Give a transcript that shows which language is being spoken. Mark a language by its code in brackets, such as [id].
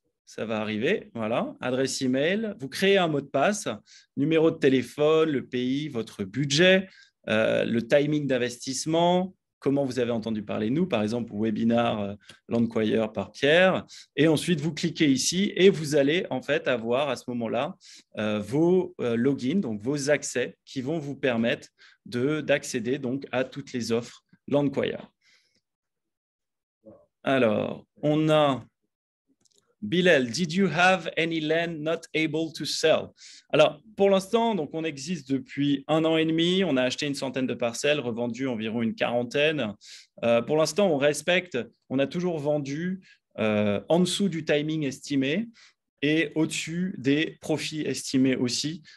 [fr] Ça va arriver, voilà, adresse email, vous créez un mot de passe, numéro de téléphone, le pays, votre budget, le timing d'investissement, comment vous avez entendu parler de nous, par exemple, webinar Landquire par Pierre, et ensuite vous cliquez ici et vous allez en fait avoir à ce moment-là vos logins, donc vos accès qui vont vous permettre d'accéder donc à toutes les offres Landquire. Alors, on a [en] Bilal, did you have any land not able to sell? [fr] Alors, pour l'instant, donc on existe depuis 1 an et demi. On a acheté une centaine de parcelles, revendu environ une quarantaine. Pour l'instant, on a toujours vendu en dessous du timing estimé et au-dessus des profits estimés aussi.